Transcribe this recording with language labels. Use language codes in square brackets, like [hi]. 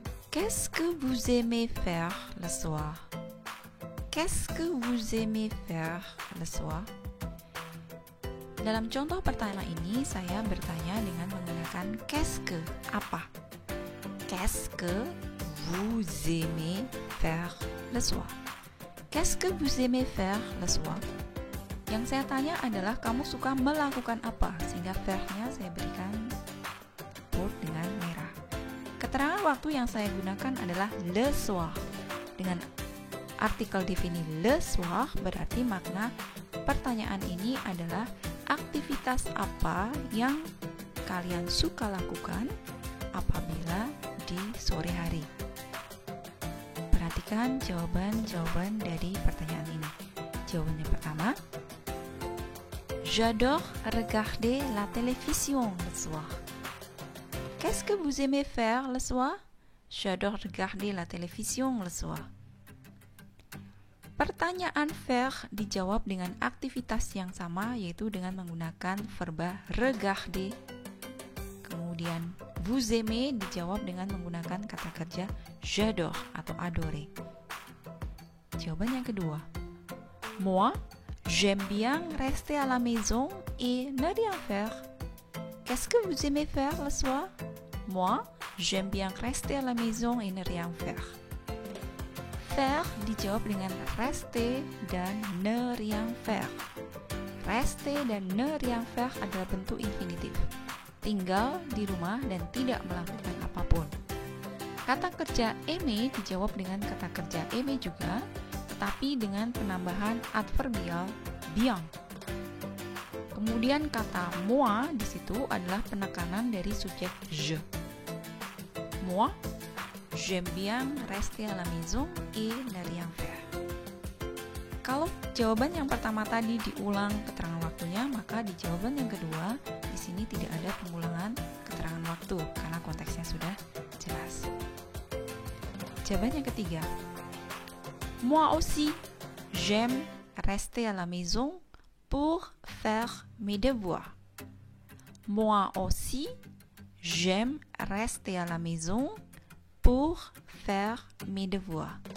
[fr] Qu'est-ce que vous aimez faire le soir? Qu'est-ce que vous aimez faire le soir? [id] Dalam contoh pertama ini, saya bertanya dengan menggunakan qu'est-ce que, apa? [fr] Qu'est-ce que vous aimez faire le soir? Qu'est-ce que vous aimez faire le soir? [id] Yang saya tanya adalah kamu suka melakukan apa? Sehingga faire-nya saya berikan bold dengan merah. Keterangan waktu yang saya gunakan adalah le soir. Dengan artikel defini le soir berarti makna pertanyaan ini adalah aktivitas apa yang kalian suka lakukan apabila di sore hari? Perhatikan jawaban-jawaban dari pertanyaan ini. Jawabannya pertama, [fr] j'adore regarder la télévision le soir. Qu'est-ce que vous aimez faire le soir? J'adore regarder la télévision le soir. [id] Pertanyaan faire dijawab dengan aktivitas yang sama, yaitu dengan menggunakan verba regarder. Kemudian vous aimez dijawab dengan menggunakan kata kerja j'adore atau adorer. Jawaban yang kedua, [fr] moi, j'aime bien rester à la maison et ne rien faire. Qu'est-ce que vous aimez faire le soir? Moi, j'aime bien rester à la maison et ne rien faire. [id] Faire dijawab dengan rester dan ne rien faire. Rester dan ne rien faire adalah bentuk infinitif. Tinggal di rumah dan tidak melakukan apapun. Kata kerja aimer dijawab dengan kata kerja aimer juga, tetapi dengan penambahan adverbial bien. Kemudian kata moi di situ adalah penekanan dari subjek je. [fr] Moi, j'aime bien rester à la maison et ne rien faire. [id] Kalau jawaban yang pertama tadi diulang keterangan waktunya, maka di jawaban yang kedua di sini tidak ada pengulangan keterangan waktu karena konteksnya sudah jelas. Jawaban yang ketiga, [fr] moi aussi, j'aime rester à la maison pour faire mes devoirs. Moi aussi, j'aime rester à la maison pour faire mes devoirs.